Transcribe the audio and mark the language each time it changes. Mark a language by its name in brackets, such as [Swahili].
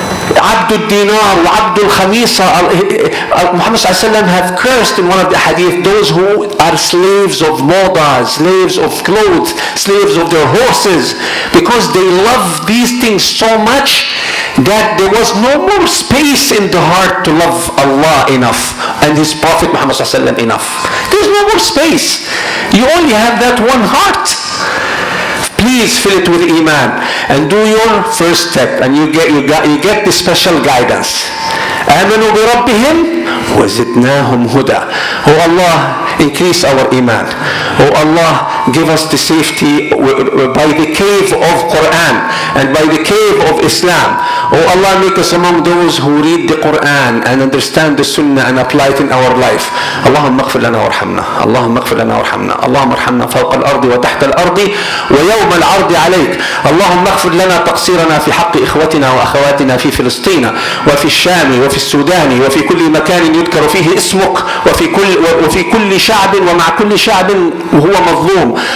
[Arabic] Abdul Dinar wa Abdul Khamisa. [English] Muhammad ﷺ have cursed in one of the hadith those who are slaves of moda, slaves of clothes, slaves of their horses, because they love these things so much that there was no more space in the heart to love Allah enough and His Prophet Muhammad ﷺ enough. There's no more space. You only have that one heart. please fill it with iman and do your first step, and you get the special guidance. [Arabic] آمنوا بربهم وزدناهم هدى. [English] Oh Allah, increase our iman. Oh Allah, give us the safety by the cave of Quran and by the cave of Islam. Oh Allah, make us among those who read the Quran and understand the Sunnah and apply it in our life. [Arabic] اللهم اغفر لنا وارحمنا، اللهم اغفر لنا وارحمنا، اللهم ارحمنا فوق الأرض وتحت الأرض ويوم العرض عليك. اللهم اغفر لنا تقصيرنا في حق إخوتنا وأخواتنا في فلسطين وفي الشام وفي السودان وفي كل مكان يذكر فيه اسمك، وفي كل شعب ومع كل شعب وهو مظلوم.